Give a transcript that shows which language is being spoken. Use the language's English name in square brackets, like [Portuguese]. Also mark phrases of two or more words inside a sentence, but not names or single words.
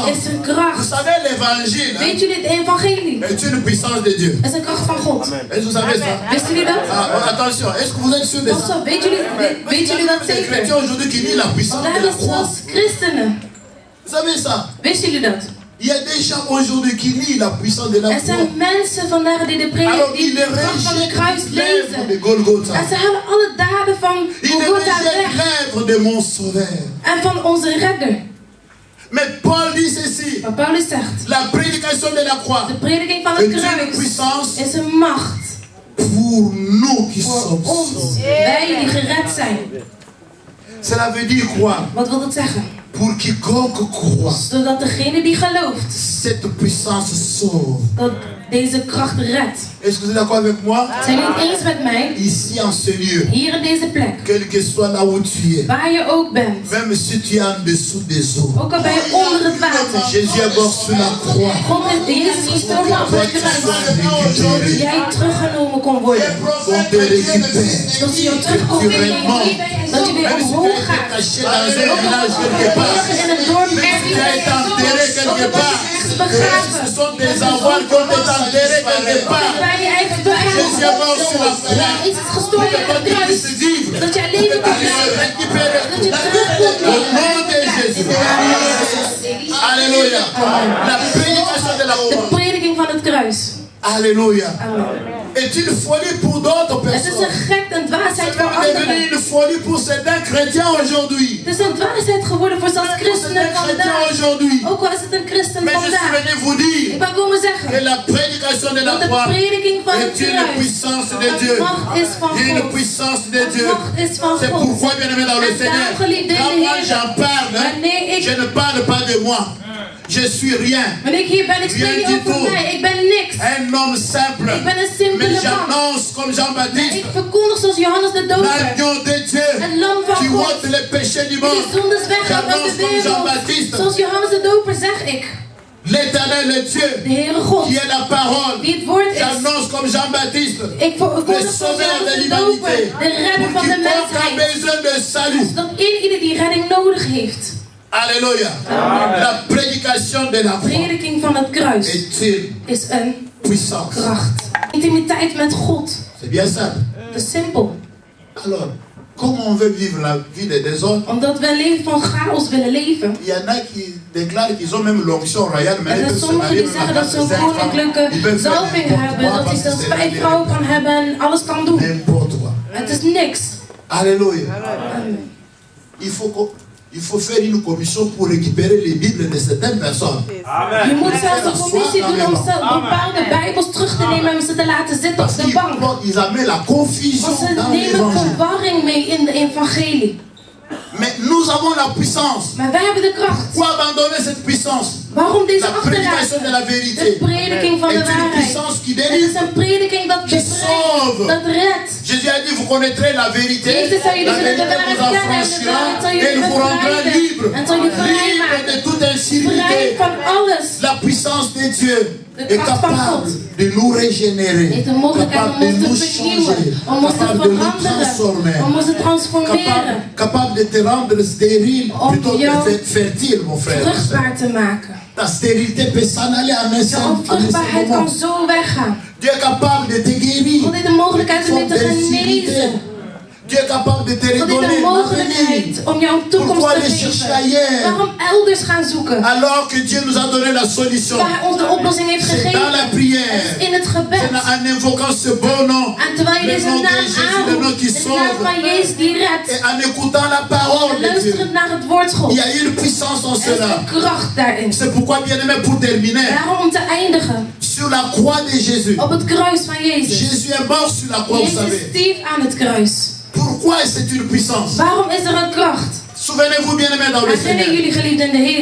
[French] Vous savez, l'évangile est une puissance de Dieu. Est-ce que vous savez ça? Attention, est-ce que vous êtes sûr de ça? Les chrétiens aujourd'hui qui disent la puissance de la croix. Vous savez ça? Il y a des gens aujourd'hui qui lient la puissance de la croix. [Dutch] Zijn mensen vandaag die de kracht van de kruis lezen. En ze halen alle daden van Golgotha weg. [French] De mon sauveur. [Dutch] En van onze redder. [French] Mais Paul dit ceci. [Dutch] Maar Paulus zegt. [French] La prédication de la croix. [Dutch] De prediking van het kruis is een macht. [French] Pour nous qui sommes sauvés. [Dutch] Wij die gered zijn. [French] Cela veut dire quoi? [Dutch] Wat wil dat zeggen? [French] Pour quiconque croit. [Dutch] Zodat degene die gelooft. [French] Cette puissance sauve. [Dutch] Dat deze kracht redt. [French] Est-ce que vous êtes d'accord avec moi? [Dutch] Zijn jullie het eens met mij? [French] Ici en ce lieu. [Dutch] Hier in deze plek. [French] Quel que soit là où tu es. [Dutch] Waar je ook bent. [French] Même si tu es en dessous des eaux. [Dutch] Ook al ben je onder het water. [French] Jésus est mort sur la croix. [Dutch] Jezus is gestorven op het kruis. Dat jij teruggenomen kon worden. [French] On te récupère. [Dutch] Dat je terug kon brengen. Dat je weer omhoog gaat. In het dorp begraven. [French] Ce sont des avoirs qui ont été enterrés quelque part. Jésus est mort sur la croix. [Dutch] Iets is gestorven op het kruis. Dat jij leven kunt [French] récupérer. [Dutch] Dat je terug kunt [French] Au nom de Jésus. Alléluia. La prédication de la croix. [Dutch] De prediking van het kruis. [French] Alléluia. Est une folie pour d'autres personnes. [Dutch] Het is een gek, een dwaasheid voor [French] C'est devenu [Dutch] anderen. [French] une folie pour certains chrétiens aujourd'hui. [Dutch] Het is een dwaasheid geworden voor zelfs christenen vandaag. Ook al is het een christen [French] Mais je suis [Dutch] vandaag. [French] venu vous dire [Dutch] Ik ben komen zeggen [French] que la prédication de la [Dutch] dat de [French] croix [Dutch] prediking van het [French] est une [Dutch] kruis [French] puissance de Dieu. [Dutch] een macht is van [French] Une [Dutch] God. [French] puissance de [Dutch] Een [French] Dieu. [Dutch] macht is van [French] C'est [Dutch] God. [French] pourquoi, bien aimé dans le [Dutch] En [French] Seigneur, [Dutch] daarom, geliefde in [French] quand [Dutch] de [French] moi [Dutch] Heer, [French] j'en parle, [Dutch] wanneer ik- [French] je ne parle pas de moi. Je suis rien. [Dutch] Wanneer ik hier ben, ik spreek niet over mij. Ik ben niks. [French] Un homme simple. [Dutch] Ik ben een simpele [French] Mais [Dutch] man. [French] j'annonce comme [Dutch] Maar [French] Jean-Baptiste. [Dutch] ik verkondig zoals Johannes de Doper. [French] L'agneau de Dieu [Dutch] Het lam van [French] qui [Dutch] God. [French] ôte les péchés du [Dutch] Die [French] monde. [Dutch] de zondes weghoudt uit [French] J'annonce [Dutch] de [French] comme [Dutch] wereld. [French] Jean-Baptiste. [Dutch] Zoals Johannes de Doper zeg ik. [French] L'éternel, le Dieu, [Dutch] De Heere God. [French] qui est la parole. [Dutch] Die het woord is. [French] J'annonce comme Jean-Baptiste. [Dutch] Ik verkondig [French] Le [Dutch] zoals [French] sauveur de [Dutch] Johannes de Doper. [French] l'humanité. [Dutch] De redder van de [French] Quiconque a [Dutch] mensheid. [French] besoin de salut. [Dutch] Dat ieder die redding nodig heeft. [French] Alléluia. La prédication de la croix [Dutch] Prediking van het kruis [French] est une [Dutch] is een [French] puissance. [Dutch] kracht. Intimiteit met God. [French] C'est bien ça. [Dutch] Dat is simpel. [French] Alors, comment on veut vivre la vie des désordres? [Dutch] Omdat we een leven van chaos willen leven. [French] Il y en a qui déclarent qu'ils ont même l'onction royale, mais [Dutch] Er [French] ils [Dutch] zijn [French] peuvent se [Dutch] sommigen [French] marier [Dutch] die [French] même à [Dutch] zeggen dat ze een [French] 4, 5 [Dutch] koninklijke [French] femmes. Ils peuvent faire [Dutch] zalving [French] n'importe [Dutch] hebben. [French] quoi [Dutch] Dat hij [French] parce que [Dutch] zelfs [French] c'est [Dutch] 5 [French] la [Dutch] vrouwen kan hebben en alles kan doen. [French] n'importe quoi. [Dutch] Het is niks. [French] Alléluia. Amen. Il faut faire une commission pour récupérer les Bibles de certaines personnes. [Dutch] Je moet zelfs een commissie doen om bepaalde bijbels terug te nemen en ze te laten zitten op [French] Parce [Dutch] de bank. [French] qu'ils amènent la confusion [Dutch] Want ze [French] dans [Dutch] nemen [French] l'évangile. [Dutch] verwarring mee in de evangelie. [French] Mais nous avons la puissance. [Dutch] Maar wij hebben de kracht. [French] Pourquoi abandonner cette puissance? [Dutch] Waarom deze [French] La prédication de la [Dutch] achterlaten? [French] vérité [Dutch] De prediking van de [French] est une [Dutch] waarheid. [French] puissance qui [Dutch] Het is [French] délivre. [Dutch] een prediking dat [French] Qui [Dutch] bevrijdt, [French] sauve. [Dutch] dat redt. [French] Jésus a dit, vous connaîtrez la vérité. [Dutch] Jezus zei, [French] La [Dutch] jullie zullen de [French] vérité vous [Dutch] waarheid kennen en de [French] affranchira [Dutch] waarheid zal [French] et [Dutch] jullie [French] il vous rendra libre. [Dutch] bevrijden. En zal je vrij [French] Libre [Dutch] maken. [French] de toute [Dutch] Vrij [French] incivilité. [Dutch] van alles. [French] La puissance de Dieu [Dutch] De [French] est [Dutch] kracht van [French] capable [Dutch] God [French] de nous régénérer, [Dutch] heeft de mogelijkheid [French] capable [Dutch] om [French] de [Dutch] ons [French] nous [Dutch] te [French] changer, [Dutch] vernieuwen, om ons te [French] capable de nous [Dutch] veranderen, [French] transformer, [Dutch] om ons te transformeren, [French] capable de te rendre stérile [Dutch] Om [French] plutôt [Dutch] jou [French] que fertile, mon frère. [Dutch] vruchtbaar te maken. [French] Ta stérilité peut s'en aller en un [Dutch] Je [French] seul [Dutch] onvruchtbaarheid [French] moment. [Dutch] kan zo weggaan. [French] Dieu est capable de te guérir. [Dutch] God heeft de mogelijkheid om je te genezen. [French] Dieu est capable de te [Dutch] God heeft [French] redonner [Dutch] de mogelijkheid om jou een toekomst [French] Pourquoi [Dutch] te [French] aller chercher [Dutch] geven. [French] ailleurs? [Dutch] Waarom elders gaan zoeken? [French] Alors que Dieu nous a donné la solution. [Dutch] Waar hij ons de oplossing heeft [French] C'est dans la [Dutch] gegeven. [French] prière. [Dutch] Het is in het gebed. [French] C'est en invoquant ce beau nom. [Dutch] En terwijl je [French] Le [Dutch] deze [French] nom de [Dutch] naam [French] Jésus, le nom [Dutch] aanroept, [French] qui [Dutch] de naam [French] sauve. [Dutch] van Jezus die redt. [French] Et en écoutant la parole [Dutch] En [French] de Dieu. [Dutch] luisterend naar het woord [French] Il [Dutch] God. [French] y a une puissance en [Dutch] Er is [French] cela. [Dutch] een kracht daarin. [French] C'est pourquoi, bien-aimé, pour terminer, [Dutch] Daarom om te eindigen [French] sur la croix de Jésus. [Dutch] op het kruis van Jezus. [French] Jésus est mort sur la croix, vous [Dutch] Jezus [French] savez. [Dutch] stierf aan het kruis. [French] Pourquoi c'est une puissance? [Dutch] Waarom is er een kracht? [French] Souvenez-vous, bien-aimé, dans le [Dutch] Herinneren [French] Seigneur, [Dutch] jullie geliefden in de Heer.